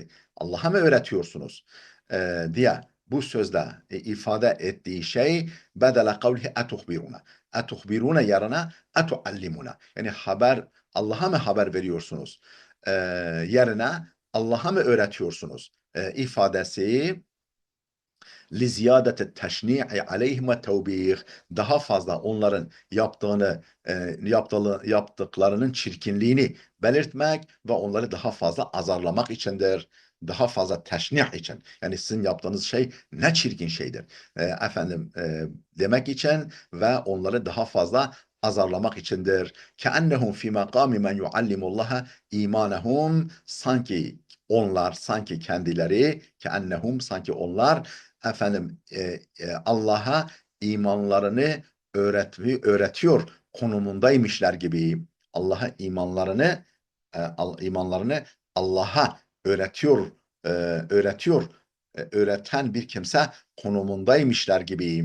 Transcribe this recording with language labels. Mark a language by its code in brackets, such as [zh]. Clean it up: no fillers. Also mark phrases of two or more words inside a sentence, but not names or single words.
[tr] Allah'a mı öğretiyorsunuz? Diye bu sözle ifade ettiği şey [ar] بدل قوله أتخبرون. [tr] Etuhbiruna yarına etuallimuna. Yani Allah'a mı haber veriyorsunuz? Yerine Allah'a mı öğretiyorsunuz? [ar] İfadesi لِزِيَادَةِ التَّشْنِيعِ عَلَيْهِمْ وَتَوْبِيخ, [tr] daha fazla onların yaptıklarının çirkinliğini belirtmek ve onları daha fazla azarlamak içindir. Daha fazla teşnih için. Yani sizin yaptığınız şey ne çirkin şeydir. Demek için ve onları daha fazla azarlamak içindir. [ar] كَأَنَّهُمْ فِي مَقَامِ مَنْ يُعَلِّمُ اللّٰهَ اِيمَانَهُمْ, [tr] sanki onlar, sanki kendileri, sanki onlar Allah'a imanlarını öğretiyor konumundaymışlar gibi. Allah'a imanlarını Allah'a e, öğretiyor, öğreten bir kimse konumundaymışlar gibi.